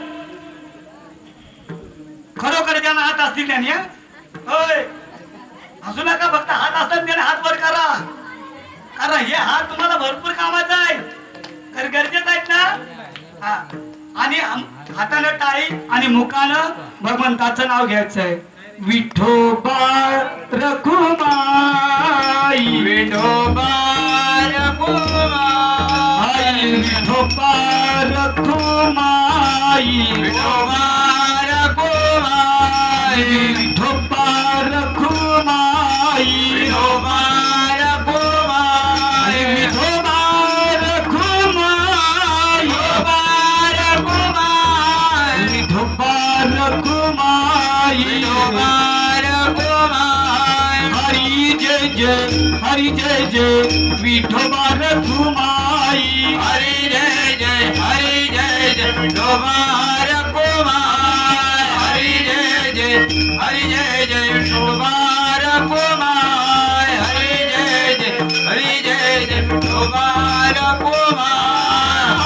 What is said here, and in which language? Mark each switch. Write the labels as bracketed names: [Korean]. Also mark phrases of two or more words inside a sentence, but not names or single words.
[Marathi] खरोखर ज्यांना हात असतील त्याने होय हसू नका, फक्त हात असतात त्याने हात वर करा. कारण हे हात तुम्हाला भरपूर कामाचा आहे, तर गरजेचं आहेत ना. हा, आणि हातानं टाळी आणि मुखानं भगवंताचं नाव घ्यायचं आहे. विठोबा रखुमाई, विठोबा रखुमाई, विठोबा रखुमाई, विठोबा रखुमाई, विठोबा रखुमाई, विठोबा रखुमाई, विठोबा रखुमाई, विठोबा रखुमाई, हरी जय जय विठोबा रखुमाई, हरी जय जय, हरी जय जय विठोबा रखुमाई, हरी जय जय, हरी जय जय विठोबा रखुमाई, हरी जय जय, हरी जय जय विठोबा रखुमाई,